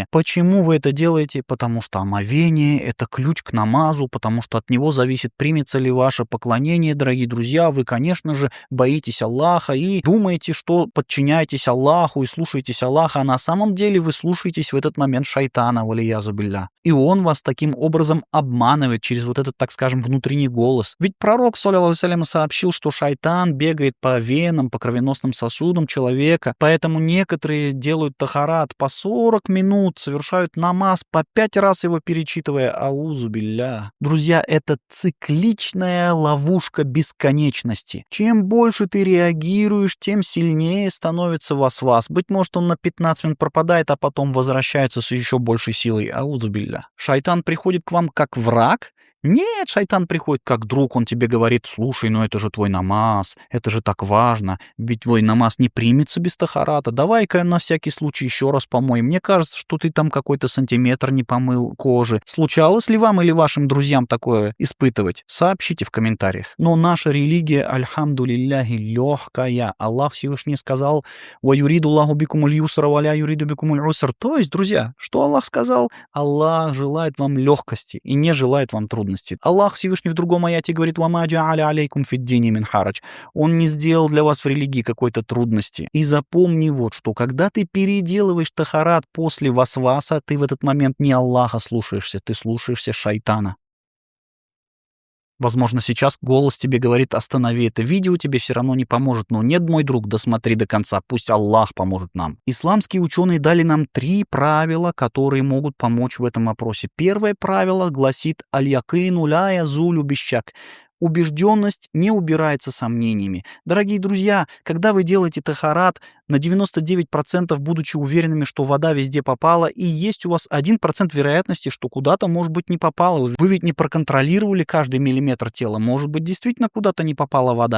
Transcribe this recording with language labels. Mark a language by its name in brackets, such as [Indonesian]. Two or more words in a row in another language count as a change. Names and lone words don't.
[Russian] Почему вы это делаете? Потому что омовение — это ключ к намазу, потому что от него зависит, примется ли ваше поклонение, дорогие друзья. Вы, конечно же, боитесь Аллаха и думаете, что подчиняетесь Аллаху и слушаетесь Аллаха, а на самом деле вы слушаетесь в этот момент шайтана, [Arabic] والعياذ بالله. [Russian] И он вас таким образом обманывает через вот этот, так скажем, внутренний голос. Ведь пророк, [Arabic] صلى الله عليه وسلم, [Russian] сообщил, что шайтан бегает по венам, по кровеносным сосудам человека, поэтому некоторые делают тахарат по 40 минут, совершают намаз по 5 раз его перечитывая, [Arabic] أعوذ بالله. [Russian] Друзья, это цикличная ловушка бесконечности. Чем больше ты реагируешь, тем сильнее становится вас-вас. Быть может, он на 15 минут пропадает, а потом возвращается с еще большей силой, [Arabic] أعوذ بالله. [Russian] Шайтан приходит к вам как враг? Нет, шайтан приходит как друг, он тебе говорит: слушай, ну это же твой намаз, это же так важно, ведь твой намаз не примется без тахарата, давай-ка на всякий случай еще раз помой, мне кажется, что ты там какой-то сантиметр не помыл кожи. Случалось ли вам или вашим друзьям такое испытывать? Сообщите в комментариях. Но наша религия, альхамдулилляхи, легкая. Аллах Всевышний сказал: [Arabic] «ويريد الله بكم اليسر ولا يريد بكم العسر». [Russian] То есть, друзья, что Аллах сказал? Аллах желает вам легкости и не желает вам трудностей. Аллах Всевышний в другом аяте говорит: [Arabic] «وما جعل عليكم في الدين من حرج». [Russian] Он не сделал для вас в религии какой-то трудности. И запомни вот что: когда ты переделываешь тахарат после васваса, ты в этот момент не Аллаха слушаешься, ты слушаешься шайтана. Возможно, сейчас голос тебе говорит: останови это видео, тебе все равно не поможет. Но нет, мой друг, досмотри до конца, пусть Аллах поможет нам. Исламские ученые дали нам 3 правила, которые могут помочь в этом вопросе. Первое правило гласит: [Arabic] اليقين لا يزول بالشك. [Russian] Убежденность не убирается сомнениями. Дорогие друзья, когда вы делаете тахарат, на 99% будучи уверенными, что вода везде попала, и есть у вас 1% вероятности, что куда-то, может быть, не попала. Вы ведь не проконтролировали каждый миллиметр тела. Может быть, действительно куда-то не попала вода.